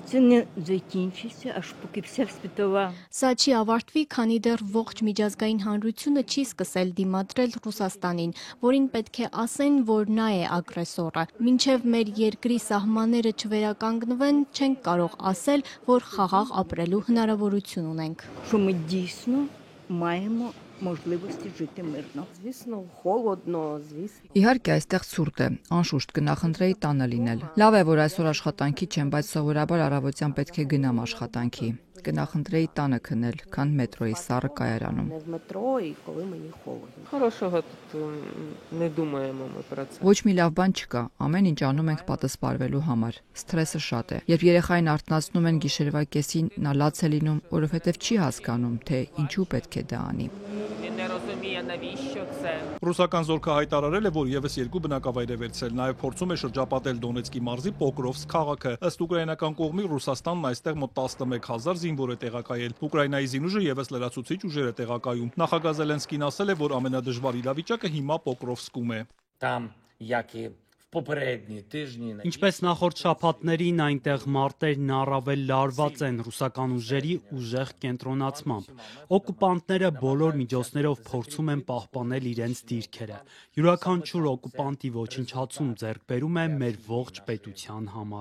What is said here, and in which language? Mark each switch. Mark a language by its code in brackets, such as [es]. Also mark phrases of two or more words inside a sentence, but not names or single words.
[hy] Սա չի ավարտվի, քանի դեռ ողջ միջազգային հանրությունը չի սկսել դիմադրել Ռուսաստանին, որին պետք է ասեն, որ նա է ագրեսորը։ Մինչև մեր երկրի սահմանները չվերականգնվեն, չենք կարող ասել, որ խաղաղ ապրելու հնարավորություն ունենք։ [uk] маємо можливості жити мирно. Звісно, холодно, звісно. [hy] Իհարկե, այստեղ ցուրտ է, անշուշտ կնախընտրեի տանը լինել։ Լավ է, որ այսօր աշխատանքի չեմ, բայց սովորաբար առավոտյան պետք է գնամ աշխատանքի։ Կնախընտրեի տանը քնել, քան մետրոյի սառը կայարանում։ [uk] Не в метро і коли мені холодно. Хорошого тут не думаємо ми про це. [hy] Ոչ մի լավ բան չկա, ամեն ինչ անում ենք պատասպարվելու համար։ Սթրեսը շատ է։ Երբ երեխային արթնացնում են գիշերվա կեսին, նա լաց է լինում, որովհետև չի հասկանում, թե ինչու պետք է դա անի։ [uk] Не розуміє, навіщо це. [hy] Ռուսական զորքը հայտարարել է, որ եւս 2 բնակավայր է վերցրել, նաեւ փորձում է շրջապատել Դոնեցկի մարզի Պոկրովսկ քաղաքը։ Ըստ ուկրաինական կողմի Ռուսաստանն այստեղ մոտ 11000 զինվոր է տեղակայել։ Ուկրաինայի զինուժը եւս լրացուցիչ ուժեր է տեղակայում։ Նախագահ Զելենսկին ասել է, որ ամենադժվար իրավիճակը հիմա Պոկրովսկում է։ [uk] Там, як і попередні тижні. [hy] Ինչպես նախորդ շաբաթներին այնտեղ մարտերն առավել լարված են ռուսական ուժերի ուժեղ կենտրոնացմամբ։ Օկուպանտները բոլոր միջոցներով փորձում են պահպանել իրենց դիրքերը։ Յուրաքանչյուր օկուպանտի ոչնչացում ձեռք բերում է մեր ողջ պետության համար։